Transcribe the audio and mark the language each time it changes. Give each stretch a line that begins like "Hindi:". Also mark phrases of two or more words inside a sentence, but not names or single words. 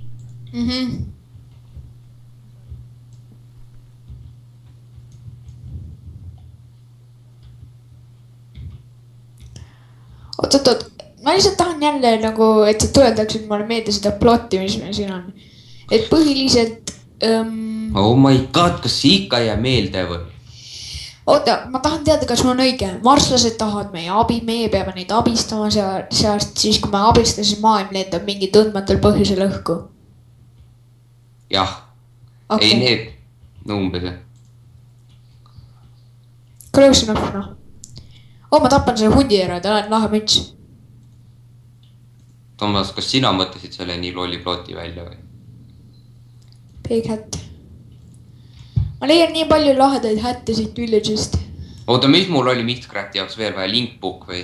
Estonian: oot, ma lihtsalt tahan jälle nagu, et sa tuletaksid mulle meelde seda plotti, mis meil siin on. et põhiliselt
English: Oh my god,
Estonian: kas see ikka ei jää meelde või? oota, ma tahan teada, kas mul on õige. marslased tahavad meie abi, meie peame neid abistama sealt, siis kui me abistasime, maailm lendab mingi tundmatul põhjusel õhku. Jah,
English: Okay.
Estonian: ei need, no umbes jah.
English: Close enough,
Estonian: noh. ma tapan selle hundi ära, tal on lahe müts. Toomas, kas sina mõtlesid selle nii lolli ploti välja või?
English: Big hat.
Estonian: ma leian nii palju lahedaid hätte siit Village'ist. Oota, mis mul oli Mistcrafti jaoks veel vaja, linkbook või?